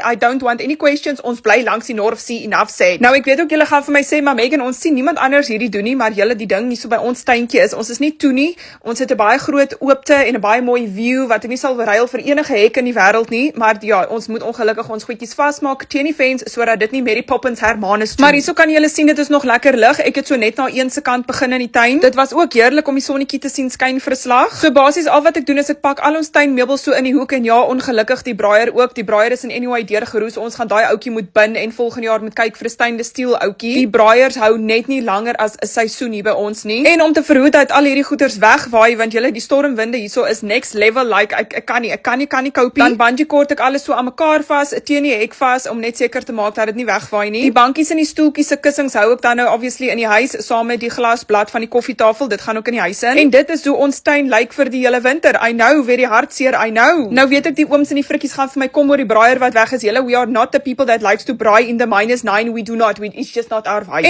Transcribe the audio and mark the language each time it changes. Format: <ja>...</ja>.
<en>I don't want any questions,</en> <af>ons bly langs die</af> <en>North Sea, enough said.</en> <af>Nou ek weet ook julle gaan vir my sê, maar Megan, ons sien niemand anders hierdie doen nie, maar julle die ding nie so by ons tuintjie is, ons is nie toe nie, ons het 'n baie groot oopte en 'n baie mooi view, wat ek nie sal verruil vir enige hek in die wêreld nie, maar ja, ons moet ongelukkig ons goedjies vasmaak teen die fence, sodat dit nie Mary Poppins Hermanus doen. Maar hierso kan julle sien, dit is nog lekker lig, ek het so net na een se kant begin in die tuin, dit was ook heerlik om die sonnetjie te sien skyn vir 'n slag. So basies al wat ek doen is ek pak al ons tuinmeubels so in die hoek en ja, ongelukkig die braaier ook, die braaier is in anyway deurgeroes, ons gaan daai ouetjie moet bin en volgende jaar moet kyk vir 'n stainless steel ouetjie. Die braaiers hou net nie langer as 'n seisoen hier by ons nie. En om te verhoed dat al hierdie goeders wegwaai, want julle die stormwinde hierso is</af> <en>next level,</en> <af>like ek kan nie cope. Dan bungee cord ek alles so aan mekaar vas, teen die hek vas om net seker te maak dat dit nie wegwaai nie. Die bankies en die stoeltjies se kussings hou ek dan nou obviously in die huis saam met die glasblad van die koffietafel, dit gaan ook in die huis in. En dit is hoe ons tuin lyk vir die hele winter.</af> <en>I know, very hartseer, I know.</en> <af>Nou weet ek die ooms en die frikkies gaan vir my kom oor die braaier wat weg is.</af> <en>Julle, we are not the people that likes to braai in the -9, we do not, it's just not our vibe.</en>